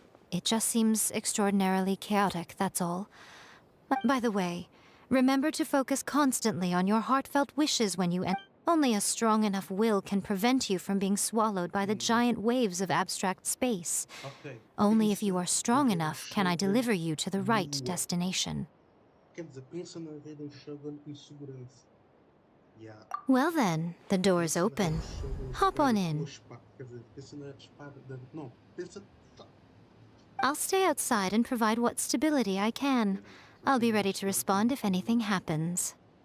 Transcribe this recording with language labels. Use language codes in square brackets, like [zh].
[en] It just seems extraordinarily chaotic, that's all. By the way, remember to focus constantly on your heartfelt wishes when you enter. Only a strong enough will can prevent you from being swallowed by the giant waves of abstract space. Okay. Only if you are strong enough can I deliver you to the right destination. [pt] Quer dizer, pensa na Raiden Shogun em segurança. [en] Yeah. Well then, the door is open. Hop on in. [pt] Quer dizer, pensa na espada da... Não, pensa... [en] I'll stay outside and provide what stability I can. I'll be ready to respond if anything happens.